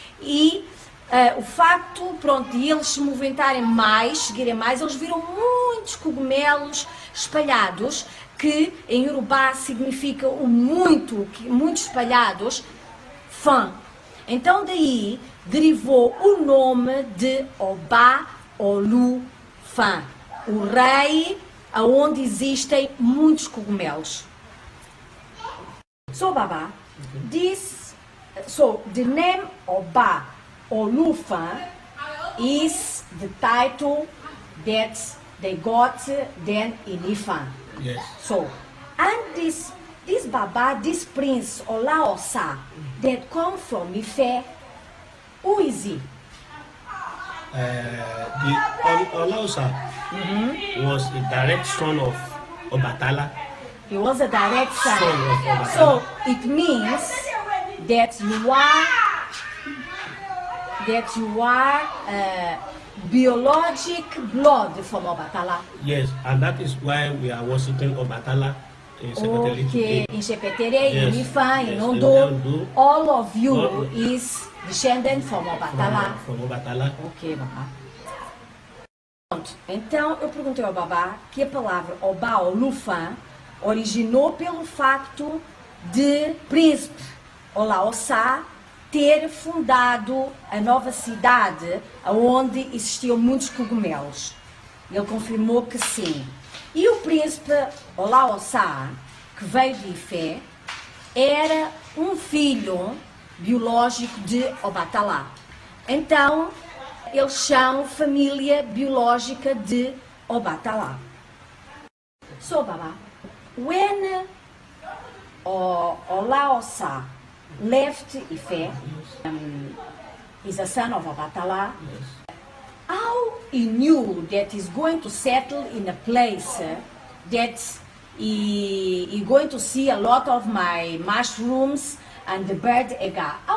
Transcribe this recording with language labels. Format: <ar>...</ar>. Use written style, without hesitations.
<pt>E o facto, de eles se movimentarem mais, seguirem mais, eles viram muitos cogumelos espalhados, que em Yorubá significa muitos espalhados, fã. Então daí derivou o nome de Oba Olufan, o rei aonde existem muitos cogumelos.</pt> <en>So Baba, the name Oba Olufan is the title that they got then in Ifan. Yes. So, and this Baba, this prince Olaosa that come from Ife, who is he? The Olaosa was a direct son of Obatala. He was a direct son. Son of Obatala. So it means that you are biologic blood from Obatala. Yes, and that is why we are worshiping Obatala in Sepeteli Okay, in Shepetere, Yes, in Ifa, in yes, Ondo, in Ondo. all of you All- is descendant from Obatala. From Obatala.</en> <pt>Ok, Babá. Pronto. Então eu perguntei ao Babá que a palavra Oba Olufan originou pelo facto de príncipe Olaosa ter fundado a nova cidade onde existiam muitos cogumelos. Ele confirmou que sim. E o príncipe Olaosa, que veio de Ifé, era um filho biológico de Obatala. Então, eles são família biológica de Obatala.</pt> <en>So, Baba, when Olaosa left Ife, is a son of Obatala, how he knew that he's going to settle in a place that he going to see a lot of my mushrooms and the bird ega.</en>